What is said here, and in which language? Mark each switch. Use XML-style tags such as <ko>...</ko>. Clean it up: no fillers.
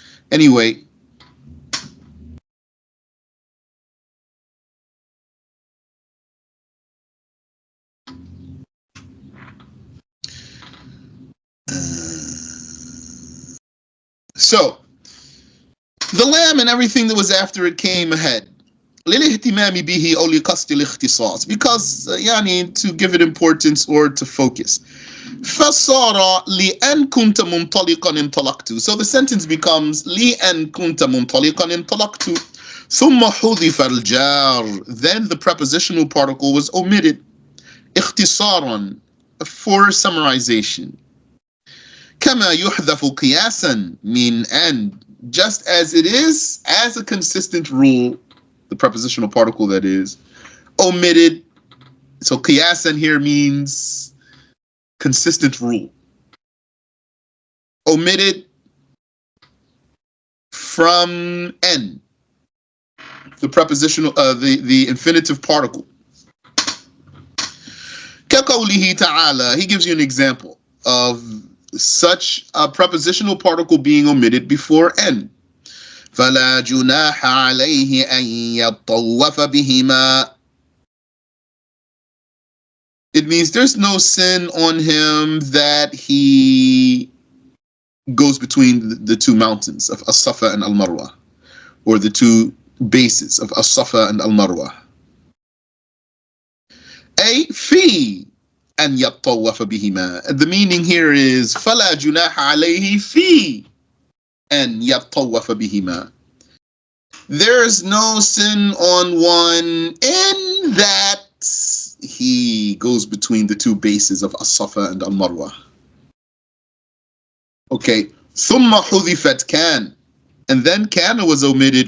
<en>Anyway, so the lamb and everything that was after it came ahead.</en> <ar>للاهتمام به أو لقصد الاختصاص,</ar> <en>because to give it importance or to focus.</en> <ar>فصار لأن كنت منطلقا انطلقت.</ar> <en>So the sentence becomes</en> <ar>لأن كنت منطلقا انطلقت. ثم حذف الجار.</ar> <en>Then the prepositional particle was omitted. اختصارا, for summarization.</en> <ar>كما يحذف قياسا من أن,</ar> <en>just as it is as a consistent rule, the prepositional particle that is omitted. So qiyasan here means consistent rule. Omitted from n, the prepositional, the infinitive particle.</en> <ar>كقوله تعالى,</ar> <en>he gives you an example of such a prepositional particle being omitted before n.</en> <ar>فلا جناح عليه أن يطوف بهما.</ar> <en>It means there's no sin on him that he goes between the two mountains of As-Safa and Al-Marwa, or the two bases of As-Safa and Al-Marwa.</en> <ar>أي في أن يطوف بهما.</ar> <en>The meaning here is</en> <ar>فلا جناح عليه في أن يطوف بهما.</ar> <en>There's no sin on one in that he goes between the two bases of As-Safa and Al-Marwa. Okay.</en> <ar>ثم حذفت كان.</ar> <en>And then Kaana was omitted.</en>